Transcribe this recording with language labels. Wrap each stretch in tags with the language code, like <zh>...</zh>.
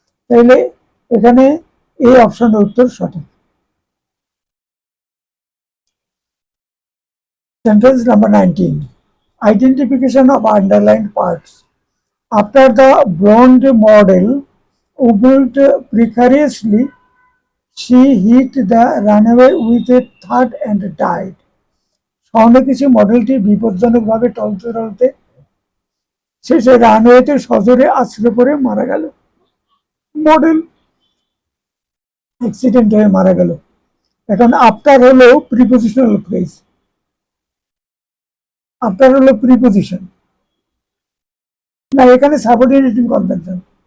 <bn>তাইলে এখানে এই অপশনের উত্তর সঠিক।</bn> <en>Sentence number 19, identification of underlined parts. After the blonde model wobbled precariously, she hit the runway with a thud and died.</en> <bn>স্বর্ণকেশী মডেলটি বিপজ্জনকভাবে টলতে টলতে শেষে রানওয়েতে সজোরে আছড়ে পড়ে মারা গেল। মডেল অ্যাক্সিডেন্ট হয়ে মারা গেল। এখন আফটার হলো প্রিপোজিশনাল ফ্রেজ, আফটার হলো প্রিপোজিশন না, এখানে সাবঅর্ডিনেটিং কনভেনশন।</bn>